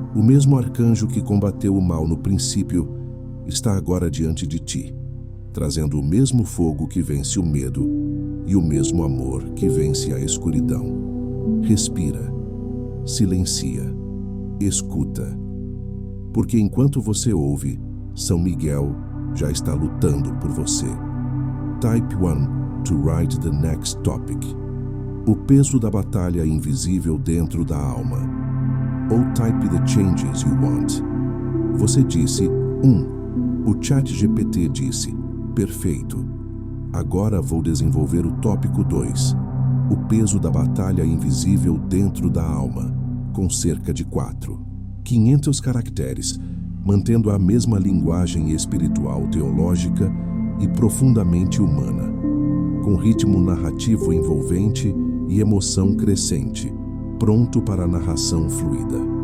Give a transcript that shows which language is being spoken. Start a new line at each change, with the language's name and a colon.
Portuguese: O mesmo arcanjo que combateu o mal no princípio está agora diante de ti, trazendo o mesmo fogo que vence o medo e o mesmo amor que vence a escuridão. Respira, silencia, escuta, porque enquanto você ouve, São Miguel já está lutando por você.
English: Type 1 to write the next topic.
Portuguese: O peso da batalha invisível dentro da alma. Ou
English: type the changes you want.
Portuguese: Você disse 1. O ChatGPT disse: perfeito. Agora vou desenvolver o tópico 2. O peso da batalha invisível dentro da alma, com cerca de 500 caracteres, mantendo a mesma linguagem espiritual teológica e profundamente humana, com ritmo narrativo envolvente e emoção crescente, pronto para a narração fluida.